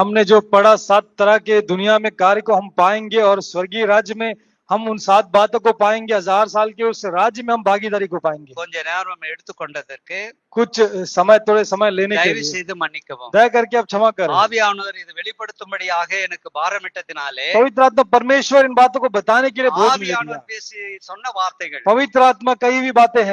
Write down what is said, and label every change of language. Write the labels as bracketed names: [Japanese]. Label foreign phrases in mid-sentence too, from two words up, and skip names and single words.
[Hindi] हमने जो पढ़ा 7 तरह के दुनिया में कार्य को हम पाएंगे और स्वर्गीय राज्य में हम उन 7 बातों को पाएंगे। 1000 साल के उस राज्य में हम भागीदारी को पाएंगे। [Tamil] கொஞ்ச நேரம் நம்ம எடுத்துக்கொண்டதற்கு [Hindi] कुछ समय थोड़े समय लेने के [Tamil] தயவு [Hindi] लिए [Tamil] செய்து மன்னிக்கவும். [Hindi] दया करके आप क्षमा करें। [Tamil] ஆவியானவர் இதை வெளிப்படுத்தும்படியாக எனக்கு பாரமிட்டதினாலே [Hindi] पवित्र आत्मा परमेश्वर इन बातों को बताने के लिए बोझ मुझे दिया। [Tamil] ஆவியானவர் பேசி சொன்ன வார்த்தைகள் [Hindi] पवित्र आत्मा कई भी बातें हैं